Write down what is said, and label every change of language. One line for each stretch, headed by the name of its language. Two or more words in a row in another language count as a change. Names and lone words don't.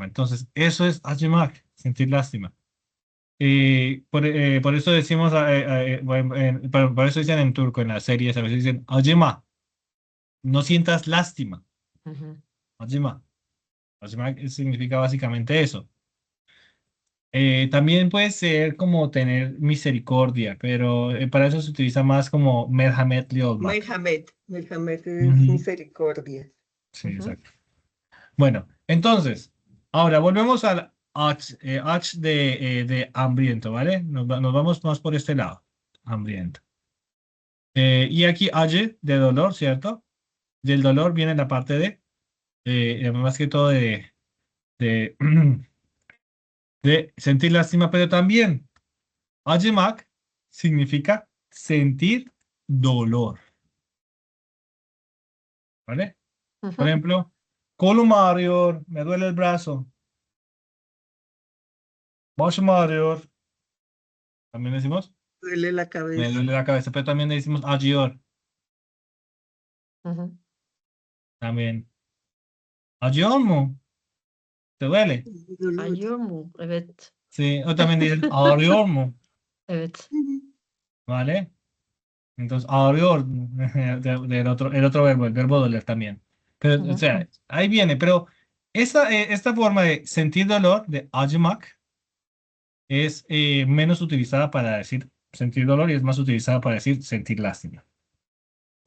Spanish: Entonces, eso es acımak, sentir lástima. Por eso decimos, bueno, por eso dicen en turco, en las series, a veces dicen acıma, no sientas lástima. Ujú. Acıma. Acımak significa básicamente eso. También puede ser como tener misericordia, pero para eso se utiliza más como
Turkish: merhamet olmak.
Spanish: Merhamet. Merhamet es Ujú. misericordia. Sí, Ujú. exacto. Bueno, entonces, ahora volvemos al H de hambriento, ¿vale? Nos vamos más por este lado, hambriento. Y aquí H de dolor, ¿cierto? Del dolor viene la parte más que todo de, de sentir lástima, pero también acımak significa sentir dolor, ¿vale? Por Ujú. ejemplo,
Turkish: kolum ağrıyor,
Spanish: me duele el brazo,
Turkish: başım ağrıyor,
Spanish: también decimos. Duele la Me cabeza. duele la cabeza, pero también le decimos acıyor, Ujú. también.
Turkish: ¿Acıyor mu?
Spanish: ¿Te duele? Dolor.
Turkish: Ayomu, evet.
Spanish: Sí, o también dicen
Turkish: ağrıyor mu?
Spanish: Evet. Ujú. ¿Vale? Entonces, ağrıyor, el otro verbo, el verbo doler también. Pero, o Ujú. sea, ahí viene, pero esta forma de sentir dolor, de acımak, es menos utilizada para decir sentir dolor y es más utilizada para decir sentir lástima.